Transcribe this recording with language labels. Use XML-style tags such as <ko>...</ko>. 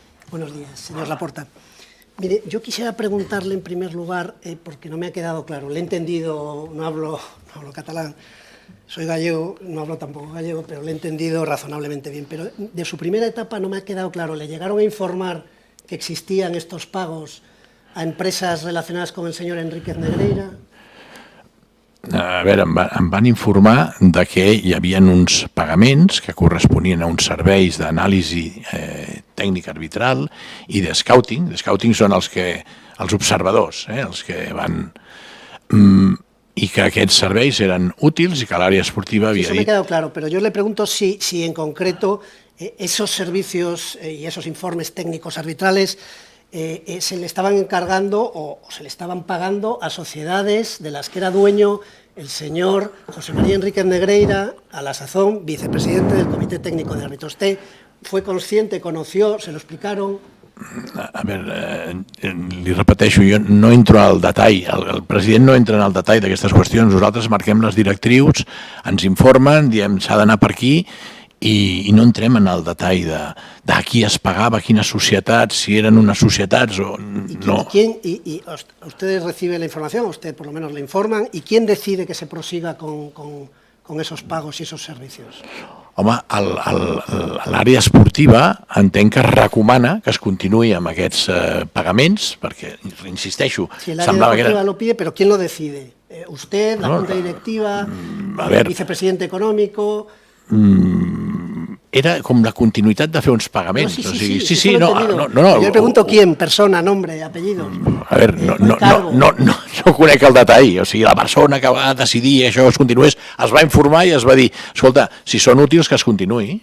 <es>Buenos días, señor Laporta. Mire, yo quisiera preguntarle en primer lugar, porque no me ha quedado claro, le he entendido, no hablo catalán, soy gallego, no hablo tampoco gallego, pero le he entendido razonablemente bien. Pero de su primera etapa no me ha quedado claro, ¿le llegaron a informar que existían estos pagos a</es> <ca>empreses relacionades</ca> <es>con el señor Enríquez Negreira?</es> <ca>A veure, em van informar de que hi havia uns pagaments que corresponien a uns serveis d'anàlisi tècnic arbitral i de scouting. De scouting són els observadors, els que van... I que aquests serveis eren útils i que l'àrea esportiva havia</ca> <es>Eso me ha</es> <ca>dit...</ca> <es>quedado claro, pero yo le pregunto si en concreto esos servicios y esos informes técnicos arbitrales se le estaban encargando o se le estaban pagando a sociedades de las que era dueño el señor José María Enríquez Negreira, a la sazón vicepresidente del Comité Técnico de Árbitros. ¿Usted fue consciente, conoció, se lo explicaron?</es> <ca>A veure, li repeteixo, jo no entro al detall, el president no entra en el detall d'aquestes qüestions, nosaltres marquem les directrius, ens informen, diem s'ha d'anar per aquí i no entrem en el detall de qui es pagava, quines societats, si eren unes societats o no.</ca> <es>¿Y ustedes reciben la información, usted por lo menos le informan, y quién decide que se prosiga con esos pagos y esos servicios?</es> <ca>Home, l'àrea esportiva entenc que recomana que es continuï amb aquests pagaments, perquè, insisteixo,</ca> <es>Si el área deportiva lo pide, pero ¿quién lo decide? ¿Usted, la Junta Directiva, el vicepresidente económico?</es> <ca>Era com la continuïtat de fer uns pagaments. Sí, no.</ca> <es>Yo le pregunto quién, persona, nombre, apellido.</es> <ca>A veure, no conec el detall, o sigui, la persona que va decidir que això es continués es va informar i es va dir, escolta, si són útils que es continuï.</ca>